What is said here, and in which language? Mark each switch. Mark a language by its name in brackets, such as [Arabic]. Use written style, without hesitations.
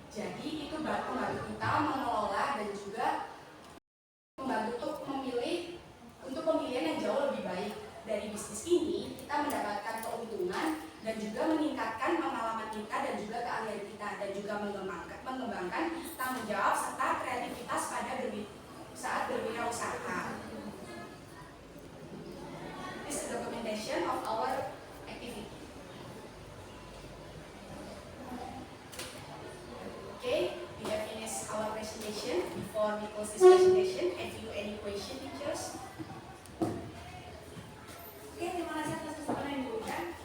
[Indonesian] Jadi itu membantu kita mengelola dan juga membantu untuk pemilihan yang jauh lebih baik. Dari bisnis ini kita mendapatkan keuntungan dan juga meningkatkan pengalaman kita dan juga keahlian kita, dan juga mengembangkan tanggung jawab serta kreativitas saat berwirausaha. [English] This is the documentation of our activity. Okay, we have finished our presentation. Before we close this presentation, have you any question, teachers? [Indonesian] Oke, terima kasih atas kesempatan yang diberikan.